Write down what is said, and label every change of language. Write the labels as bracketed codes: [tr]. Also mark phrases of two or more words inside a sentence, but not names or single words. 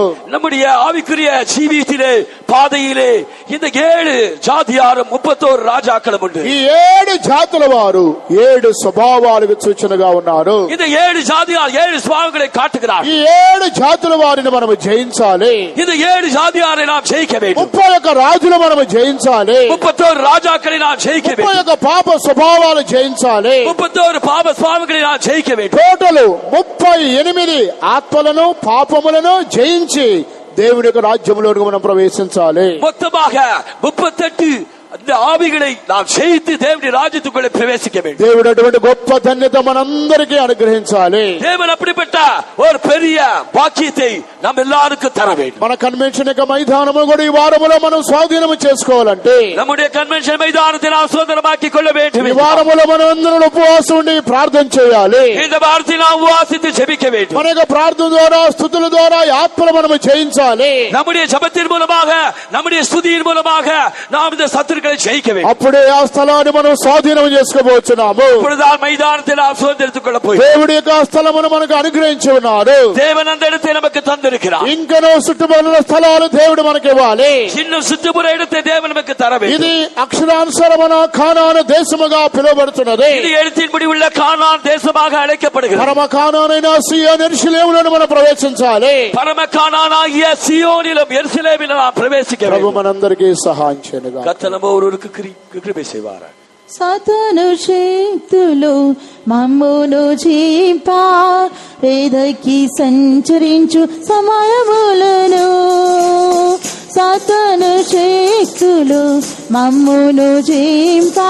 [ta] நம்முடைய ஆவிக்குரிய ஜீவியத்திலே பாதையிலே இந்த 7 ஜாதியாரும் 31 ராஜாக்களும் உண்டு. [te] ఈ 7 జాతుల వారు 7 స్వభావాలకు సూచనగా ఉన్నారు. [ta] இந்த 7 ஜாதியார் 7 சுபாவங்களை காட்டுகிறார். [te] ఈ 7 జాతుల వారిని మనము జయించాలి. [ta] இந்த 7 ஜாதியாரை நாம் ஜெயிக்க வேண்டும். [te] 31 రాజులు మనము జయించాలి. [ta] 31 ராஜாக்களை நாம் ஜெயிக்க வேண்டும். [te] 31 పాప స్వభావాలు జయించాలి. [ta] 31 பாவ சுபாவங்களை நாம் ஜெயிக்க வேண்டும். [te] టోటల్ 38 ఆత్మలను పాపములను జయించి దేవుని యొక్క రాజ్యంలోకి మనం ప్రవేశించాలి. [ta] மொத்தமாக 38 அந்த ஆவிகளை நாம் ஜெயித்து தேவனுடைய ராஜ்யத்துக்குள்ளே பிரவேசிக்க வேண்டும். [te] దేవుడు అటువంటి గొప్ప ధన్యత మనందరికీ అనుగ్రహించాలి. [ta] தேவன் அப்படிப்பட்ட ஒரு பெரிய பாக்கியத்தை நாம் எல்லாருக்கும் தர வேண்டும். [te] మన కన్వెన్షన్ యొక్క మైదానము కూడా ఈ వారములో మనం స్వాధీనం చేసుకోవాలంటే, [ta] நம்முடைய கன்வென்ஷன் மைதானத்தை நாம் சுதந்திரமாக்கிக் கொள்ள வேண்டும். [te] ఈ వారములో మనం అందరం ఉపవాసం ఉండి ప్రార్థన చేయాలి. [ta] இந்த வாரத்தை நாம் உபவாசித்து ஜெபிக்க வேண்டும். [te] మన యొక్క ప్రార్థన ద్వారా స్తుతుల ద్వారా ఈ ఆత్మలు మనము జయించాలి. [ta] நம்முடைய ஜெபத்தின் மூலமாக நம்முடைய ஸ்துதியின் மூலமாக நாம் இந்த சத்துருக்களை ஜெயிக்க வேண்டும். [te] అప్పుడే ఆ స్థలాన్ని మనం స్వాధీనం చేసుకోబోతున్నాము. [ta] இப்பொழுதுதான் மைதானத்தை நாம் சுதந்திரித்துக் கொள்ள போகிறோம். [te] దేవుడి యొక్క స్థలమును మనకు అనుగ్రహించి ఉన్నాడు. [ta] தேவன் அந்த இடத்தை நமக்கு தந்திருக்கிறார். [te] ఇంకనూ చుట్టుపక్కల స్థలాలు దేవుడు మనకి ఇవ్వాలి. [ta] இன்னும் சுற்றுப்புற இடத்தை தேவன் நமக்கு தர வேண்டும். [te] ఇది అక్షరానుసారమైన కానాను దేశముగా పిలువబడుతున్నది. [ta] இது எழுத்தின்படி உள்ள கானான் தேசமாக அழைக்கப்படுகிறது. [te] పరమ కానానైన సియోను యెరూషలేములోను మనం ప్రవేశించాలి. [ta] பரம கானானாகிய சியோனிலும் எருசலேமிலும் நாம் பிரவேசிக்க [te] ప్రభు [ta] வேண்டும். [te] మనందరికీ సహాయం చేయనుగా. [ta] கர்த்தர் நம்ம ஒருவருக்கு கிருபை செய்வார். [te] సాతాను శక్తులు మమ్మును చింపా వేదకి సంచరించు సమయములను, సాతాను శక్తులు మమ్మును చింపా